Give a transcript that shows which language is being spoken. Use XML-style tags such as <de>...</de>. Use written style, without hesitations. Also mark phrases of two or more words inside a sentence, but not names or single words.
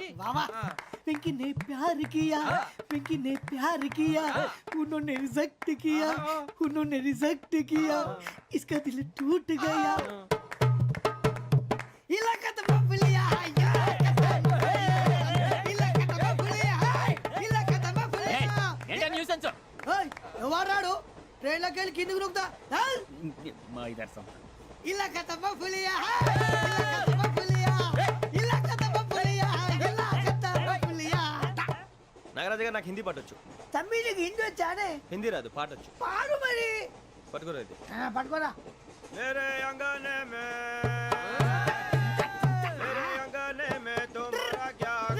<hi>वाह वाह पिंकी ने प्यार किया पिंकी ने प्यार किया उन्होंने रिजेक्ट किया उन्होंने रिजेक्ट किया इसका दिल टूट गया. इलाका तो बबलिया इलाका तो बबलिया इलाका तो बबलिया</hi> <te>ఏంటా న్యూసెన్స్ ఓయ్ ఎవరాడు ట్రైన్ లోకి వెళ్ళి కిందకి నొక్కుతా మా ఇదర్సం</te> <hi>ఇలాకా तो बबलिया इलाका तो बबलिया इलाका तो बबलिया इलाका तो बबलिया.</hi> <te>నాగరాజు గారు నాకు హిందీ పాటొచ్చు తమ్మి నీకు హిందీ వచ్చానే? హిందీ రాదు పాటొచ్చు పాడు మరి. పట్టుకోరు అయితే పట్టుకోరా.</te> <hi>मेरे अंगने में तुम्हारा क्या</hi>